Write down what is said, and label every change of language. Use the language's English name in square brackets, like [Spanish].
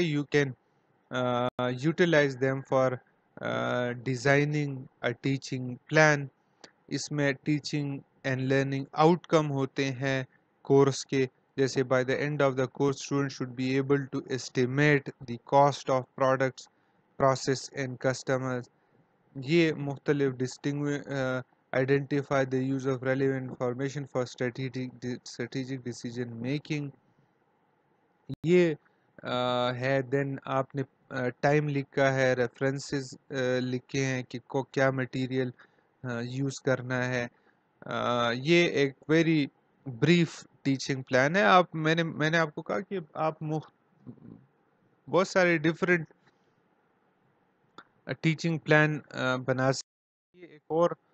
[English] You can utilize them for designing a teaching plan. [Urdu] اس میں teaching and learning out کم ہوتے ہیں course کے، [English] جیسے by the end of the course student should be able to estimate the cost of products, process and customers. [Urdu] یہ مختلف [English] identify the use of relevant information for strategic decision making. [Urdu] یہ ہے. دین آپ نے ٹائم لکھا ہے، ریفرنسز لکھے ہیں کہ کو کیا مٹیریل یوز کرنا ہے. یہ ایک ویری بریف ٹیچنگ پلان ہے. میں نے آپ کو کہا کہ آپ بہت سارے ڈفرینٹ ٹیچنگ پلان بنا سکتے. یہ ایک اور